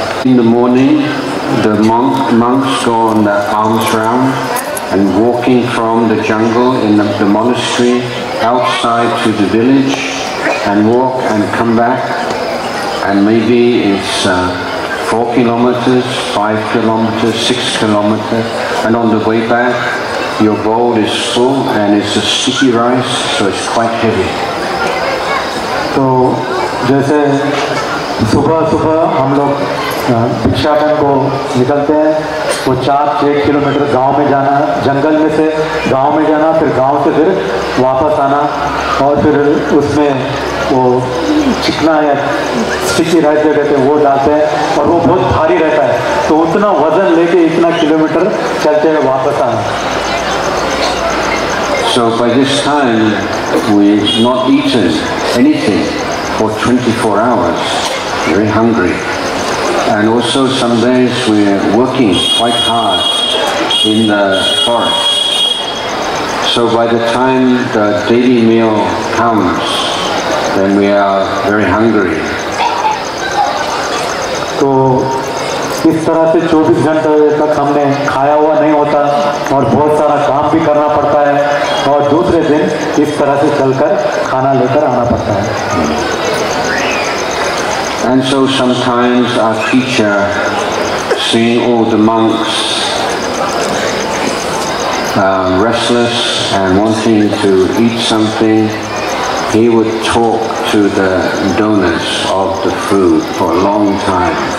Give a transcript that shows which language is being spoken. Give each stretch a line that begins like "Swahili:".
English: In the morning, the monks go on the alms round and walking from the jungle in the monastery outside to the village and walk and come back, and maybe it's 4 kilometers, 5 kilometers, 6 kilometers, and on the way back your bowl is full and it's a sticky rice, so it's quite heavy.
Hindi: तो जैसे सुबह सुबह हम लोग भिक्षाटन को निकलते हैं। वो 4-6 किलोमीटर गांव में जाना, जंगल में से गांव में जाना, फिर गांव से फिर वापस आना, और फिर उसमें वो चिकना या स्टिकी राइस जो कहते हैं वो डालते हैं, और वो बहुत भारी रहता है, तो उतना वजन लेके इतना किलोमीटर चलते हुए वापस आना।
English: So by this time we've not eaten anything for 24 hours, very hungry, and also some days we're working quite hard in the forest. So by the time the daily meal comes, then we are very hungry.
Hindi: तो इस तरह से 24 घंटे तक हमने खाया हुआ नहीं होता, और बहुत सारा काम भी करना पड़ता है, और दूसरे दिन इस तरह से चलकर खाना लेकर आना पड़ता है।
English: And so sometimes our teacher, seeing all the monks restless and wanting to eat something, he would talk to the donors of the food for a long time,